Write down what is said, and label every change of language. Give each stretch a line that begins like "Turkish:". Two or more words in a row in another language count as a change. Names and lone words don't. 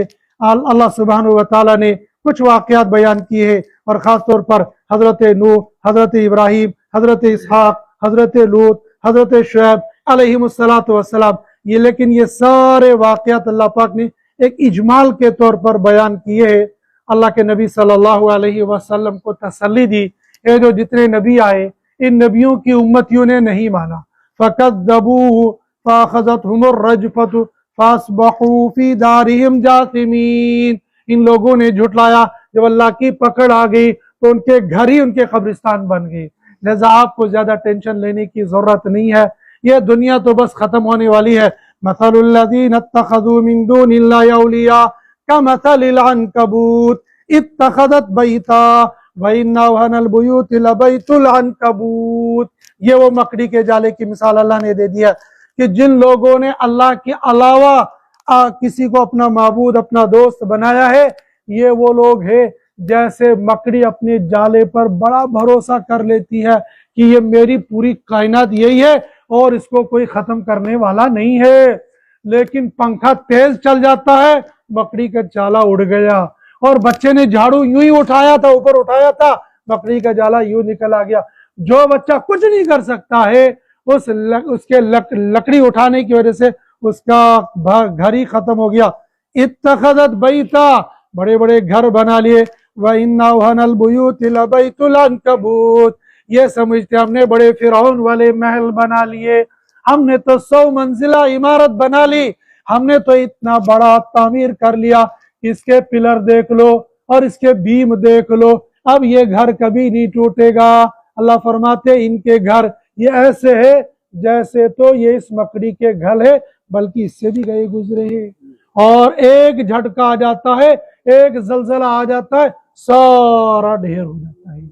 Urdu: अल्लाह
Arabic: سبحانہ و تعالیٰ
Urdu: نے کچھ واقعات بیان کیے ہیں، اور خاص طور پر حضرت نوح، حضرت ابراہیم، حضرت اسحاق، حضرت لوط، حضرت شعیب
Arabic: عليهم الصلاة والسلام,
Urdu: یہ لیکن یہ سارے واقعات اللہ پاک نے ایک اجمال کے طور پر بیان کیے ہیں. اللہ کے نبی
Arabic: صلى الله عليه وسلم
Urdu: کو تسلی دی، یہ جو جتنے نبی آئے ان نبیوں کی امتیوں نے نہیں مانا,
Arabic: فكذبوه فأخذتهم الرجفة فأصبحوا في دارهم جاثمين.
Urdu: ان لوگوں نے جھٹلایا، جب اللہ کی پکڑ آ گئی تو ان کے گھر ہی ان کے قبرستان بن گئے. لہٰذا آپ کو زیادہ ٹینشن لینے کی ضرورت نہیں ہے، یہ دنیا تو بس ختم ہونے والی ہے.
Arabic: مثل الذين اتخذوا من دون الله أولياء كمثل العنكبوت اتخذت بيتا وإن أوهن البيوت لبيت العنكبوت.
Urdu: یہ وہ مکڑی کے جالے کی مثال اللہ نے دے دیا کہ جن لوگوں نے اللہ کے علاوہ کسی کو اپنا معبود، اپنا دوست بنایا ہے، یہ وہ لوگ ہیں جیسے مکڑی اپنے جالے پر بڑا بھروسہ کر لیتی ہے کہ یہ میری پوری کائنات یہی ہے اور اس کو کوئی ختم کرنے والا نہیں ہے، لیکن پنکھا تیز چل جاتا ہے، مکڑی کا جالا اڑ گیا، اور بچے نے جھاڑو یوں ہی اٹھایا تھا، اوپر اٹھایا تھا، مکڑی کا جالا یوں نکل آ گیا۔ جو بچہ کچھ نہیں کر سکتا ہے اس کے لکڑی اٹھانے کی وجہ سے اس کا گھر ہی ختم ہو گیا۔
Arabic: اتخذت بیتا،
Urdu: بڑے بڑے گھر بنا لیے،
Arabic: وَإِنَّ أَوْهَنَ الْبُيُوتِ لَبَيْتُ الْعَنكَبُوتِ،
Urdu: یہ سمجھتے ہم نے بڑے فرعون والے محل بنا لیے، ہم نے تو 100 منزلہ عمارت بنا لی، ہم نے تو اتنا بڑا تعمیر کر لیا، اس کے پلر دیکھ لو اور اس کے بیم دیکھ لو، اب یہ گھر کبھی نہیں ٹوٹے گا۔ اللہ فرماتے ان کے گھر یہ ایسے ہے جیسے تو یہ اس مکڑی کے گھر ہے، بلکہ اس سے بھی گئے گزرے ہیں، اور ایک جھٹکا آ جاتا ہے، ایک زلزلہ آ جاتا ہے، سارا ڈھیر ہو جاتا ہے۔